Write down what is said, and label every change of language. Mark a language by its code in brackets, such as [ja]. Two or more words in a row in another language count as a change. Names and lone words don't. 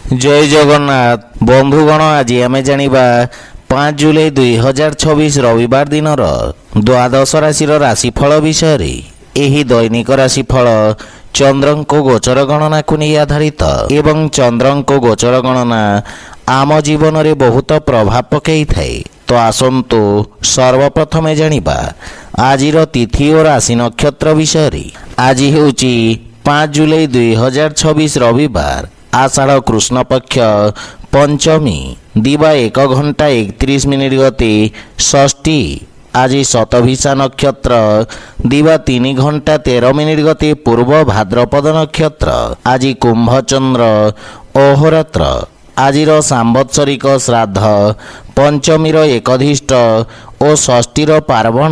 [or] ଜୟ ଜଗନ୍ନାଥ ବନ୍ଧୁଗଣ, ଆଜି ଆମେ ଜାଣିବା 5 ଜୁଲାଇ 2026 ରବିବାର ଦିନର ଦ୍ୱାଦଶ ରାଶିର ରାଶିଫଳ ବିଷୟେ। ଏହି ଦୈନିକ ରାଶିଫଳ ଚନ୍ଦ୍ରଙ୍କ ଗୋଚର ଗଣନାକୁ ନେଇ ଆଧାରିତ ଏବଂ ଚନ୍ଦ୍ରଙ୍କ ଗୋଚର ଗଣନା ଆମ ଜୀବନରେ ବହୁତ ପ୍ରଭାବ ପକାଇଥାଏ। ତ ଆସନ୍ତୁ ସର୍ବପ୍ରଥମେ ଜାଣିବା ଆଜିର ତିଥି ଓ ରାଶି ନକ୍ଷତ୍ର ବିଷୟରେ। ଆଜି ହେଉଛି 5 ଜୁଲାଇ 2026 ରବିବାର, ଆଷାଢ଼ କୃଷ୍ଣପକ୍ଷ ପଞ୍ଚମୀ, ଦିବା 1 ଘଣ୍ଟା 31 ମିନିଟ୍ ଗତି ଷଷ୍ଠୀ। ଆଜି ଶତଭିଷା ନକ୍ଷତ୍ର, ଦିବା 3 ଘଣ୍ଟା 13 ମିନିଟ ଗତି ପୂର୍ବ ଭାଦ୍ରପଦ ନକ୍ଷତ୍ର। ଆଜି କୁମ୍ଭଚନ୍ଦ୍ର ଅହୋରାତ୍ର। ଆଜିର ସାମ୍ବତ୍ସରିକ ଶ୍ରାଦ୍ଧ, ପଞ୍ଚମୀର ଏକୋଦ୍ଦିଷ୍ଟ ଓ ଷଷ୍ଠୀର ପାର୍ବଣ।